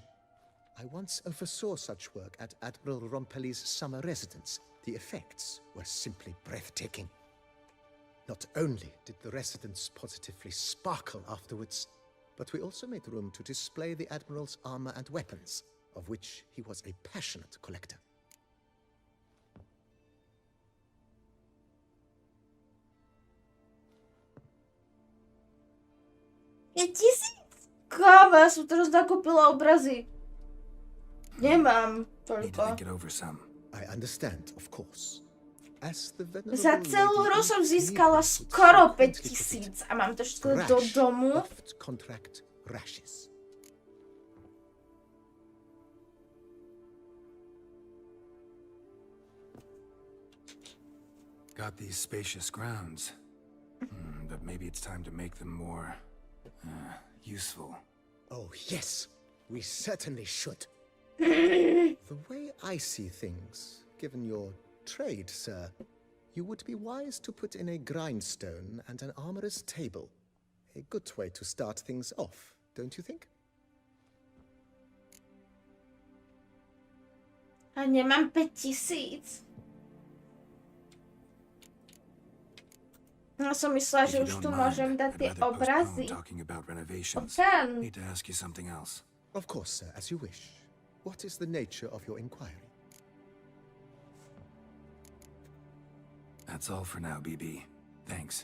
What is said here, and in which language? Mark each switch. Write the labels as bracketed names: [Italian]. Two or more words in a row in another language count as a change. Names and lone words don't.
[English] I once oversaw such work at Admiral Rompelli's summer residence. The effects were simply breathtaking. Not only did the residence positively sparkle afterwards, but we also made room to display the Admiral's armor and weapons, of which he was a passionate collector. [Slovak] Je 1000? Káva, ja som teraz nakúpila obrazy. Nemám [English] Need to [Slovak] toľko. [English] think it over some. I understand, of course. As the venerable [Slovak] Za celú [English] lady [Slovak] hru som [English] Eve [Slovak] získala [English] would [Slovak] skoro [English] frequently put it, [Slovak] 5000 a mám to všetko do [English] rash [Slovak] domu. [English] oft contract rashes. Got these spacious grounds. But maybe it's time to make them more useful. Oh, yes, we certainly should. The way I see things, given your trade, sir, you would be wise to put in a grindstone and an armorer's table. A good way to start things off, don't you think? [Slovak] A nemám 5000. Ja som myslela, [English] If [Slovak] že [English] you [Slovak] už [English] don't [Slovak] tu [English] mind, [Slovak] môžem dať [English] I'd [Slovak] tie [English] rather postpone [Slovak] obrazy. [English] talking about renovations. [Slovak] Ten. [English] Need to ask you something else. Of course, sir, as you wish. What is the nature of your inquiry? That's all for now, BB. Thanks.